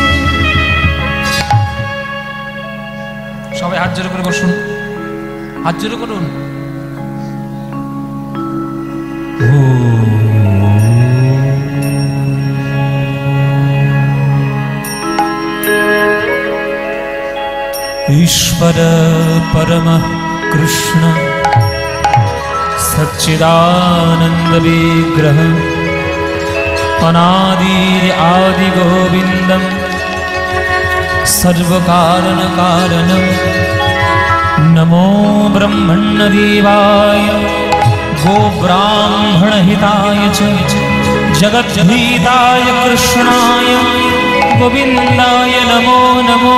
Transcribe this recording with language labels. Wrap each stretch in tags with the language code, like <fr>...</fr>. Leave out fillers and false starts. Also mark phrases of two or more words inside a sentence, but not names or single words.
<bn>সবাই হাত জোরে করে বসুন, হাত জোরে করুন।</bn> <sa>ईश्वर परमः कृष्ण सच्चिदानंद विग्रह अनादिर आदि गोविंदम सर्वकारण कारणम नमो ब्रह्मण्य देवाय गो ब्राह्मण हिताय च जगद्धिताय कृष्णाय गोविंदाय नमो नमो।</sa>